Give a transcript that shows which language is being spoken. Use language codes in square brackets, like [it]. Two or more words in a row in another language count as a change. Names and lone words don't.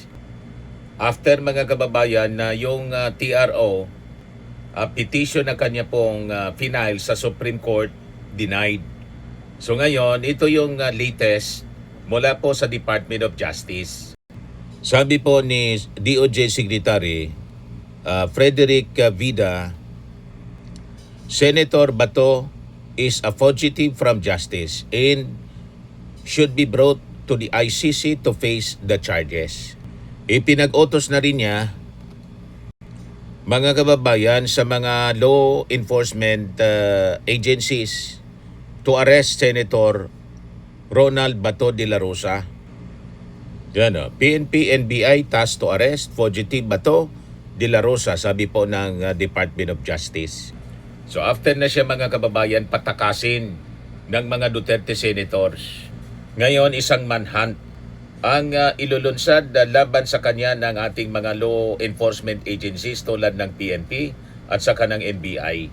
[tl] After mga kababayan na yung [en] TRO petition [tl] na kanya pong final sa Supreme Court denied. So ngayon, ito yung latest mula po sa Department of Justice. Sabi po ni [en] DOJ Secretary Frederick Vida, Senator Bato is a fugitive from justice and should be brought to the ICC to face the charges. [tl] Ipinag-utos na rin niya mga kababayan sa mga [en] law enforcement agencies to arrest [tl] Senator Ronald Bato de la Rosa. Yan o, PNP, NBI [en] tasked to arrest fugitive [tl] Bato de la Rosa, sabi po ng Department of Justice. So after na siya mga kababayan patakasin ng mga Duterte senators, ngayon isang manhunt ang ilulunsad laban sa kanya ng ating mga [en] law enforcement agencies [tl] tulad ng PNP at saka ng NBI.